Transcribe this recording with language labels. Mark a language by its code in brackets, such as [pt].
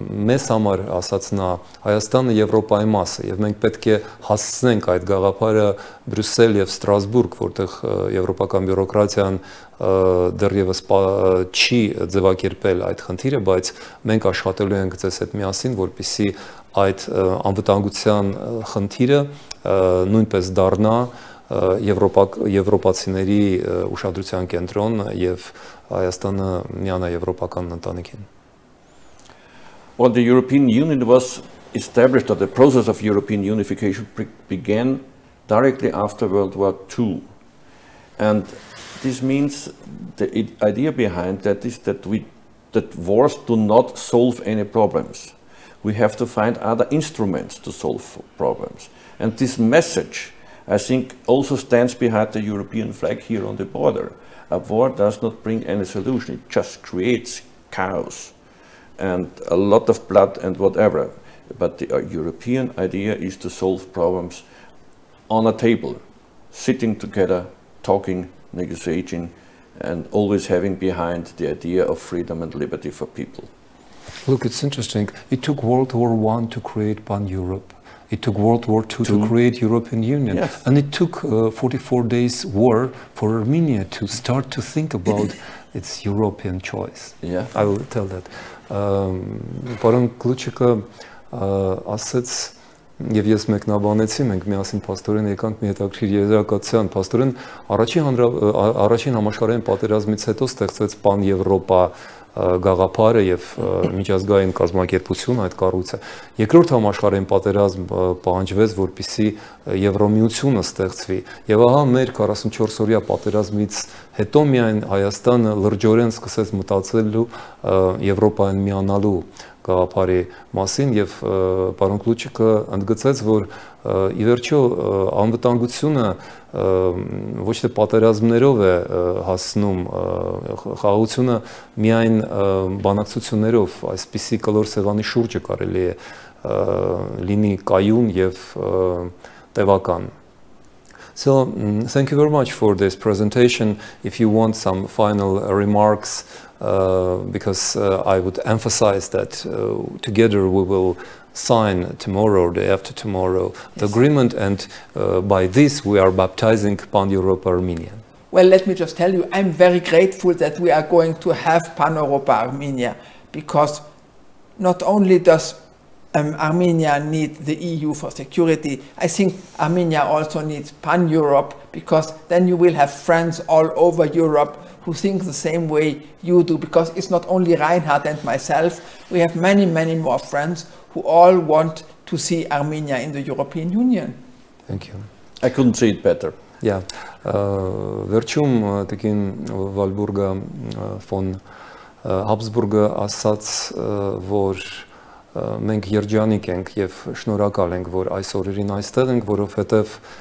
[hy] մեզ համար ասաց նա Հայաստանը Եվրոպայի մաս է եւ մենք պետք է հասցնենք այդ գաղափարը Բրյուսել եւ Ստրասբուրգ, որտեղ եվրոպական բյուրոկրատիան դեռևս չի ձևակերպել այդ խնդիրը, բայց մենք աշխատելու ենք ձեզ հետ միասին, որպեսզի այդ անվտանգության խնդիրը նույնպես դառնա եվրոպացիների ուշադրության կենտրոն եւ Հայաստանը միանա եվրոպական ընտանիքին. [en] Well, the European Union was established, or the process of European unification began directly after World War II. And this means the idea behind that is that wars do not solve any problems. We have to find other instruments to solve problems. And this message, I think, also stands behind the European flag here on the border. A war does not bring any solution, it just creates chaos and a lot of blood and whatever. But the European idea is to solve problems on a table, sitting together, talking, negotiating, and always having behind the idea of freedom and liberty for people. Look, it's interesting. It took World War I to create Pan-Europe. It took World War II to create European Union. Yes. And it took 44 days war for Armenia to start to think about its European choice. Yeah. I will tell that. [hy] Պարոն Կլուչիկը ասեց, եւ ես մեկնաբանեցի, մենք միասին փաստորեն եկանք մի հետաքրքիր եզրակացության, փաստորեն առաջին համաշխարհային պատերազմից հետո ստեղծվեց PanEuropa գաղափարը եւ միջազգային կազմակերպություն այդ կառույցը։ Երկրորդ համաշխարհային պատերազմ պահանջվեց, որպեսզի Եվրոմիությունը ստեղծվի։ Եվ ահա մեր 44-օրյա պատերազմից հետո միայն Հայաստանը լրջորեն սկսեց մտածելու Եվրոպային միանալու գաղափարի մասին եւ պարոն Կլուչիկը ընդգծեց, որ ի վերջո անվտանգությունը ոչ թե պատերազմներով է հասնում, խաղաղությունը միայն բանակցություններով, այսպիսի կլոր սեղանի շուրջը կարելի է լինի կայուն եւ տևական. [en] So, thank you very much for this presentation. If you want some final remarks, because I would emphasize that together we will sign tomorrow or day after tomorrow the agreement, and by this we are baptizing PanEuropa Armenia. Well, let me just tell you, I'm very grateful that we are going to have PanEuropa Armenia, because not only does Armenia need the EU for security, I think Armenia also needs Pan-Europe, because then you will have friends all over Europe who think the same way you do, because it's not only Reinhard and myself, we have many, many more friends who all want to see Armenia in the European Union. Thank you. I couldn't say it better. Yeah. [hy] Վերջում տիկին Վալբուրգը ֆոն Հաբսբուրգը ասաց, որ մենք երջանիկ ենք եւ շնորհակալ ենք, որ այս օրերին այստեղ ենք, որովհետեւ